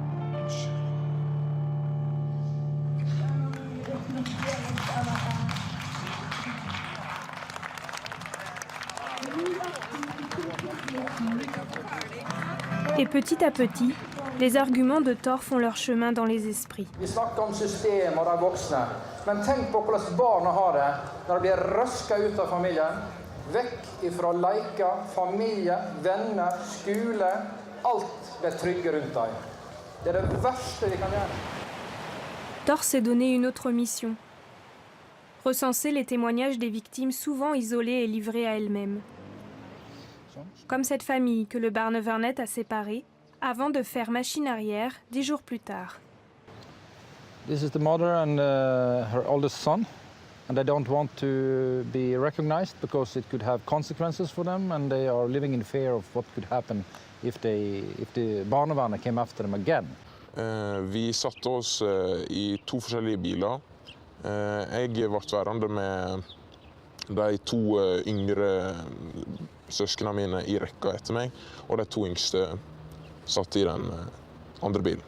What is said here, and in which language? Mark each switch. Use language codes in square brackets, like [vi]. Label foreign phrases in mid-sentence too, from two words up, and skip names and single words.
[fr] Et petit à petit, les arguments de Thor font leur chemin dans les esprits. [no] Vi snakker om system og de voksne, men tenk på hvordan barna har det når de blir røska ut av familien, vekk ifra leker, familie, venner, skole, alt ble trygge rundt dem. Det det verste vi kan gjøre. [fr] Tors s'est donné une autre mission. Recenser les témoignages des victimes souvent isolées et livrées à elles-mêmes. Comme cette famille que le Barnevernet a séparée avant de faire machine arrière 10 jours plus tard. [en] This is the mother and her oldest son. And they don't want to be recognized because it could have consequences for them, and they are living in fear of what could happen if the barnevernet came after them again. [no] Vi satte oss i 2 forskjellige biler. Jeg ble værende med de 2 yngre søskene mine i rekka etter meg, og de 2 yngste satt i den andre bilen.